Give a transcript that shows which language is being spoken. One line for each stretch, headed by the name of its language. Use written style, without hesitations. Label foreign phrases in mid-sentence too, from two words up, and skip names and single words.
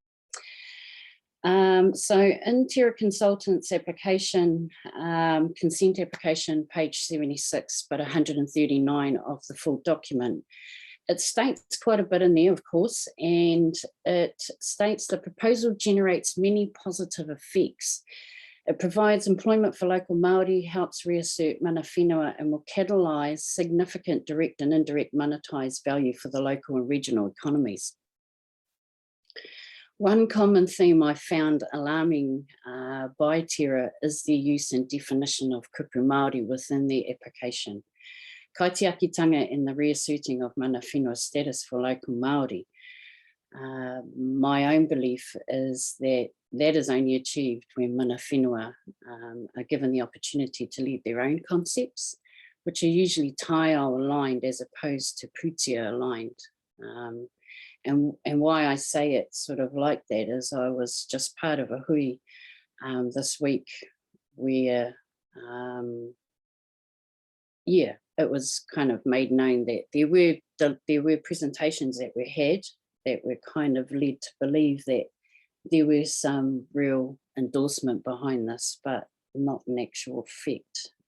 English: So in Terra Consultants application, consent application, page 76, but 139 of the full document, it states quite a bit in there, of course, and it states the proposal generates many positive effects. It provides employment for local Māori, helps reassert
Māori: mana whenua,
English: and will catalyse significant direct and indirect monetised value for the local and regional economies. One common theme I found alarming by Terra is their use and definition of
Māori: kupu Māori
English: within their application. Kaitiakitanga and the reasserting of
Māori: mana whenua
English: status for local Māori. My own belief is that that is only achieved when
Māori: mana whenua
English: are given the opportunity to lead their own concepts, which are usually taiao aligned as opposed to putia aligned. And why I say it sort of like that is I was just part of a hui this week where, it was kind of made known that there were presentations that were had that were kind of led to believe that there was some real endorsement behind this, but not an actual effect.